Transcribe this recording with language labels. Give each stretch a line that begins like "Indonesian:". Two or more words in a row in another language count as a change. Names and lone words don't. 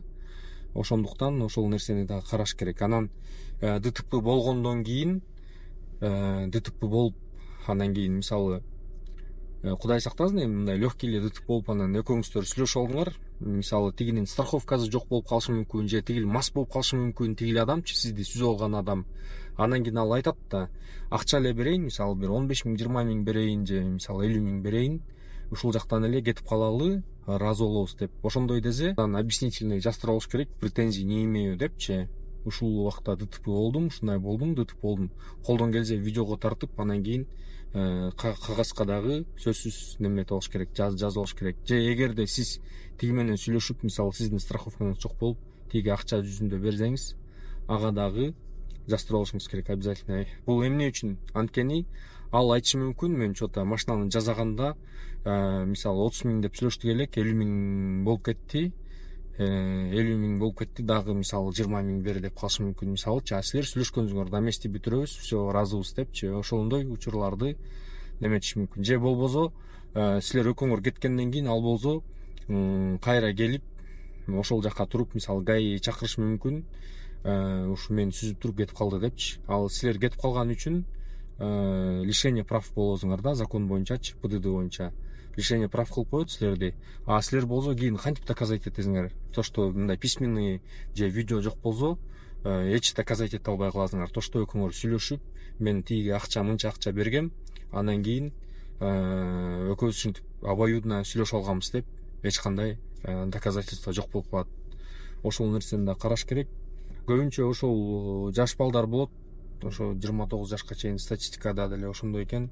Kyrgyz: Ошондуктан ошол нерсени да караш керек. Анан ДТП болгондон кийин, ДТП болуп, андан кийин мисалы Кудай сактасын, эми мындай легкий эле ДТП болуп, анан экөөңүздөр сүйлөшүп алдыңар, мисалы тигинин страховкасы жок болуп калышы мүмкүн, же тигил мас болуп калышы мүмкүн, тигил адамчы, сизди сүзүп алган адам. Андан кийин ал айтат да, акча эле берейин, мисалы бир 15 000, 20 000 берейин, же мисалы 50 000 берейин, ушул жактан эле кетип калалы, ыраазы болобуз деп. Ошондой десе, анан объяснительный жаздырып алыш керек,
Russian: претензий не имею депчи.
Kyrgyz: Ушул убакта ДТП болдум, ушундай болдум, ДТП болдум. Колдон келсе видеого тартып, анан кийин кагазга дагы сөзсүз неметип алыш керек, жазып алыш керек. Же эгерде сиз тиги менен сүйлөшүп, мисалы сиздин страховкаңыз жок болуп, тиги акча жүзүндө берсеңиз, ага дагы жаздырып алышыңыз керек обязательно. Бул эмне үчүн? Анткени ал айтышы мүмкүн, мен что-то машинаны жасаганда мисалы 30 000 деп сүйлөштүк элек, 50 000 болуп кетти. 50 000 болуп кетти, дагы мисалы 20 000 бер деп калышы мүмкүн. Мисалы, силер сүйлөшкөнүңөр да эмести бүтүрөбүз, все ыраазыбыз депчи. Ошондой учурларды неметиш мүмкүн. Же болбосо силер экөөңөр кеткенден кийин ал болсо кайра келип, ошол жака туруп, мисалы ГАИ чакырыш мүмкүн. Ушу мени сүзүп туруп кетип калды депчи. Ал силер кетип калган үчүн
Russian: лишение прав
Kyrgyz: болосуңар да, закон боюнчачы, ПДД боюнча
Russian: лишение прав
Kyrgyz: кылып коет силерди. Силер болсо кийин кантип доказать этесиңер?
Russian: То, что
Kyrgyz: мындай письменный же видео жок болсо, эч доказать эте албай каласыңар.
Russian: То, что
Kyrgyz: экөөңөр сүйлөшүп, мен тиги акча, мынча акча бергем, андан кийин экөөбүз ушинтип обоюдно сүйлөшүп алганбыз деп, эч кандай доказательство жок болуп калат. Ошол нерсени да караш керек. Көбүнчө ошол жаш балдар болот, ошо 29 жашка чейин статистикада деле ошондой экен.